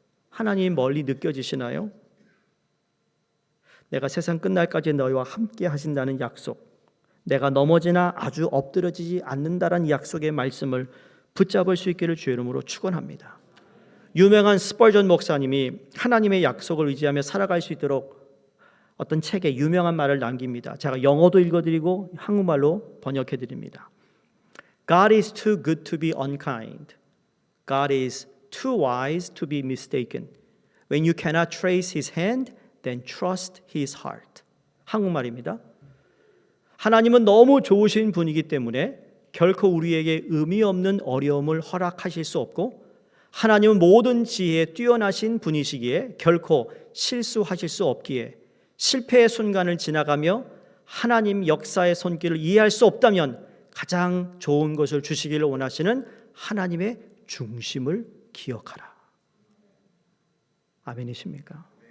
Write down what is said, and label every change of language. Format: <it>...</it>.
<ko>하나님 멀리 느껴지시나요? 내가 세상 끝날까지 너희와 함께 하신다는 약속, 내가 넘어지나 아주 엎드러지지 않는다라는 약속의 말씀을 붙잡을 수 있기를 주의 이름으로 축원합니다. 유명한 스펄전 목사님이 하나님의 약속을 의지하며 살아갈 수 있도록 어떤 책에 유명한 말을 남깁니다. 제가 영어도 읽어드리고 한국말로 번역해드립니다.</ko> <en>God is too good to be unkind. God is too wise to be mistaken. When you cannot trace his hand, then trust his heart.</en> <ko>한국말입니다. 하나님은 너무 좋으신 분이기 때문에 결코 우리에게 의미 없는 어려움을 허락하실 수 없고, 하나님은 모든 지혜에 뛰어나신 분이시기에 결코 실수하실 수 없기에 실패의 순간을 지나가며 하나님 역사의 손길을 이해할 수 없다면 가장 좋은 것을 주시기를 원하시는 하나님의 중심을 기억하라. 아멘이십니까?</ko>